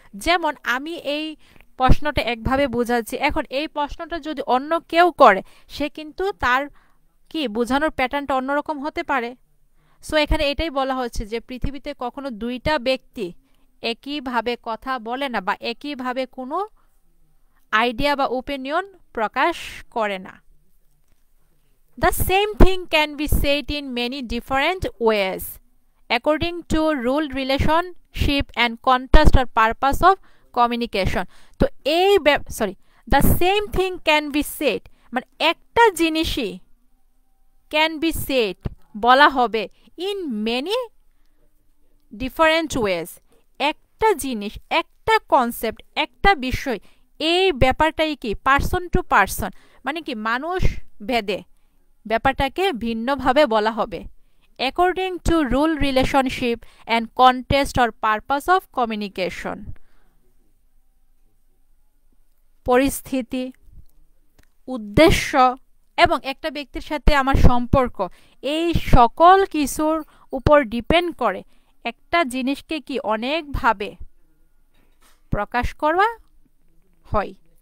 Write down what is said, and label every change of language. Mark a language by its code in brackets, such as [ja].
[bn] যেমন আমি এই প্রশ্নটা একভাবে বোঝাচ্ছি, এখন এই প্রশ্নটা যদি অন্য কেউ করে, সে কিন্তু তার কি বোঝানোর প্যাটার্নটা অন্যরকম হতে পারে। সো এখানে এটাই বলা হচ্ছে যে পৃথিবীতে কখনো দুইটা ব্যক্তি একইভাবে কথা বলে না বা একইভাবে কোনো আইডিয়া বা ওপিনিয়ন প্রকাশ করে না। [en] The same thing can be said in many different ways according to rule, relationship and context or purpose of communication. [bn] তো এই the same thing can be said মানে একটা জিনিসই can be said বলা হবে in many different ways। একটা জিনিস, একটা কনসেপ্ট, একটা বিষয়, এই ব্যাপারটাই কি [en] person to person [bn] মানে কি মানুষ ভেদে ব্যাপারটাকে ভিন্নভাবে বলা হবে। [en] according to rule, relationship and context or purpose of communication, [bn] পরিস্থিতি, উদ্দেশ্য এবং একটা ব্যক্তির সাথে আমার সম্পর্ক, এই সকল কিছুর উপর ডিপেন্ড করে একটা জিনিসকে কি অনেকভাবে প্রকাশ করা হয়।